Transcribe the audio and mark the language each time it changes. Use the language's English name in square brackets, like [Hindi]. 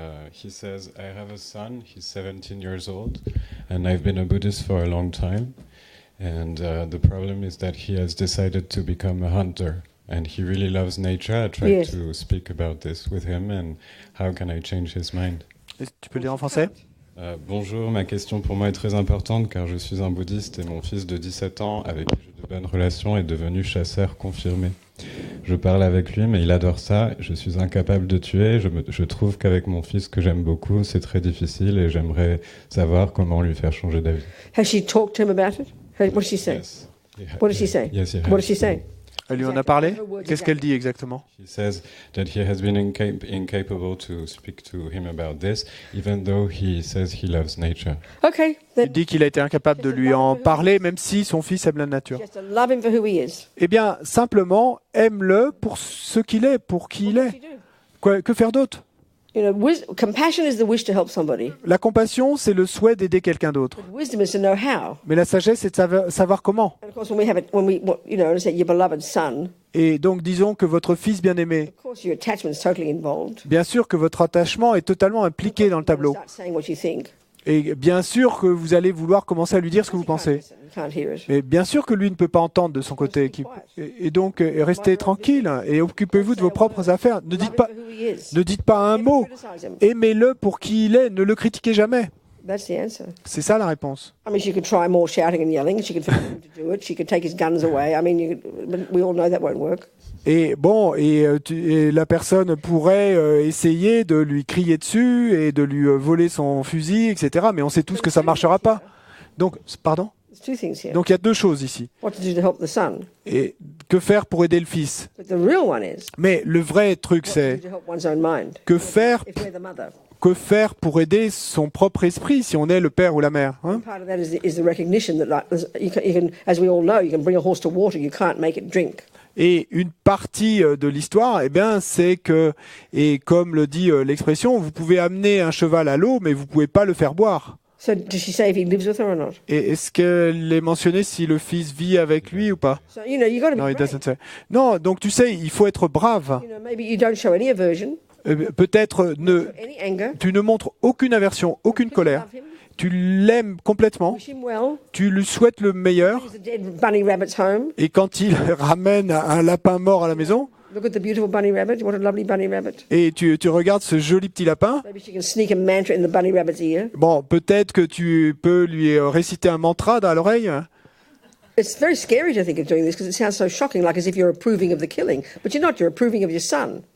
[English] He says, I have a son, he's 17 years old, and I've been a Buddhist for a long time. And the problem is that he has decided to become a hunter and he really loves nature. I tried to speak about this with him, and how can I change his mind? [French] Tu peux le dire en français? Bonjour, ma question pour moi est très importante car je suis un bouddhiste et mon fils de 17 ans, avec qui j'ai de bonnes relations, est devenu chasseur confirmé. Je parle avec lui, mais il adore ça. Je suis incapable de tuer. Je trouve qu'avec mon fils que j'aime beaucoup, c'est très difficile et j'aimerais savoir comment lui faire changer d'avis. [English] Has she talked to him about it? What does she say? Yes. What does she say? Yes, he has. What does she say? [French] Elle lui en a parlé? Qu'est-ce qu'elle dit exactement? [English] He says that he has been incapable to speak to him about this, even though he says he loves nature. Okay. [French] Il dit qu'il a été incapable de lui en parler, même si son fils aime la nature. [English] Just to love him for who he is. [French] Eh bien, simplement, aime-le pour ce qu'il est, pour qui il est. Que faire d'autre? [English] You know, compassion is the wish to help somebody. [French] La compassion, c'est le souhait d'aider quelqu'un d'autre. [English] But wisdom is to know how. [French] Mais la sagesse, c'est de savoir comment. [English] And of course, when we you know, say your beloved son, [French] Et donc, disons que votre fils bien-aimé, [English] of course your attachment's totally involved. [French] bien sûr que votre attachement est totalement impliqué dans le tableau. [English] Start saying what you think. [French] Et bien sûr que vous allez vouloir commencer à lui dire ce que vous pensez. [English] You can't hear it. [French] Mais bien sûr que lui ne peut pas entendre de son côté. Et donc, restez tranquille et occupez-vous de vos propres affaires. Ne dites pas un mot. Aimez-le pour qui il est. Ne le critiquez jamais. [English] That's the answer. [French] C'est ça la réponse. [English] I mean, she could try more shouting and yelling. She could force him to do it. She could take his guns away. I mean, but we all know that won't work. [French] Et bon, et la personne pourrait essayer de lui crier dessus et de lui voler son fusil, etc. Mais on sait tous que ça ne marchera pas. Donc, pardon? [English] There's two things here. [French] Donc il y a deux choses ici. [English] What to do to help the son. [French] Et que faire pour aider le fils? [English] But the real one is [French] Mais le vrai truc, [English] what to [French] c'est [English] do to help one's own mind. [French] que faire [English] If we're the mother. [French] pour aider son propre esprit si on est le père ou la mère, hein? [English] Part of that is the recognition that, like, you can, as we all know, you can bring a horse to water, you can't make it drink. [French] Et une partie de l'histoire, eh bien, c'est que, et comme le dit l'expression, vous pouvez amener un cheval à l'eau, mais vous pouvez pas le faire boire. [English] So does she say if he lives with her or not? [French] Et est-ce qu'elle est mentionné si le fils vit avec lui ou pas? [English] So, you know, you got to be [French] Non, [English] it brave. doesn't say. [French] Non, donc tu sais, il faut être brave. [English] You know, maybe you don't show any aversion, [French] Peut-être any anger. tu ne montres aucune aversion, aucune colère. [English] Love him, [French] Tu l'aimes complètement. [English] wish him well. [French] Tu lui souhaites le meilleur. [English] He's a dead bunny rabbit's home. [French] Et quand il ramène un lapin mort à la maison, [English] Look at the beautiful bunny rabbit. What a lovely bunny rabbit. [French] et tu regardes ce joli petit lapin, [English] Maybe she can sneak a mantra in the bunny rabbit's ear. [French] bon, peut-être que tu peux lui réciter un mantra dans l'oreille. [English] It's very scary to think of doing this because it sounds so shocking, like as if you're approving of the killing. But you're not. You're approving of your son.